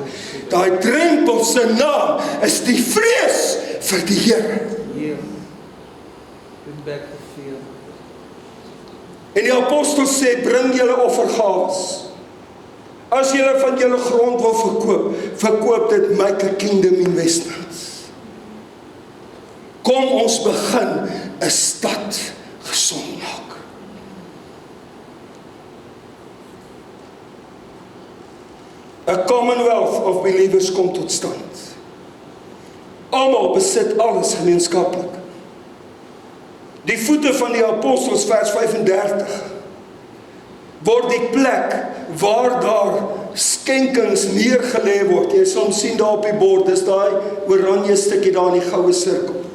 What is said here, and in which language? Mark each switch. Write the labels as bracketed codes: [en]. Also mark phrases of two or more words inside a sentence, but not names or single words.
[af] Daai drempel se naam is die vrees vir die Here. En die apostel sê, bring julle offergawes. As julle van julle grond wil verkoop dit, [en] make a kingdom investments. [af] Kom ons begin 'n stad gesond maak. 'n [en] commonwealth of believers [af] kom tot stand. Almal besit alles gemeenskaplik. Die voete van die apostels, vers 35, word die plek waar daar skenkings neergelê word. Jy sal sien daar op die bord, dis daai oranje stukkie daar in die goue sirkel.